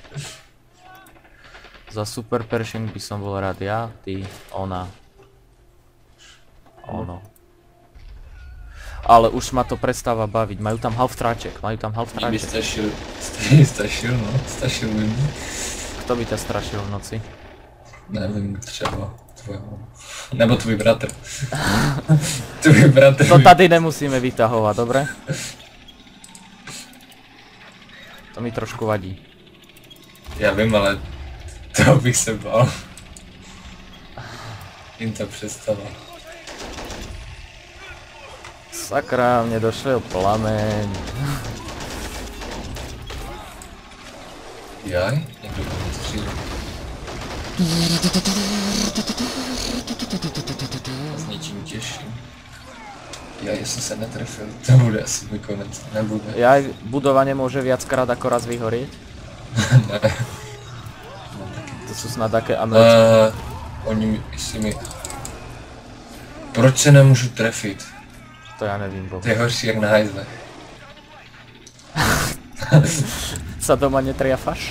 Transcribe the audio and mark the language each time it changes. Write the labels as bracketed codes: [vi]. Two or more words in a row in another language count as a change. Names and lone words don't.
[sk] Za Super Pershing by som bol rád ja, ty, ona. Ono. Ale už ma to prestáva baviť, majú tam half tráček, [cs] Mě by stačil, no, stačil by mi. [sk] Kto by ťa strašil v noci? [cs] Nevím, třeba tvojho. Nebo tvůj bratr. Tvůj bratr. [sk] To tady nemusíme vytahovať, dobre? [cs] To mi trošku vadí. Já vím, ale toho bych se bál. Jim to představa. [sk] Sakra, mne došiel plameň. Jaj? [cs] Někdo to střílel. S něčím těžším. Já jestli se netrefil, to bude asi můj konec. Nebude. [sk] Jaj, budova nemôže viackrát ako raz vyhorieť? [cs] Ne. [sk] To sú snad také americké. [cs] Oni si mi... Proč se nemůžu trefit? To ja nevím, Bob. To je horší jak na hajzle. [sk] Sa doma netriafaš?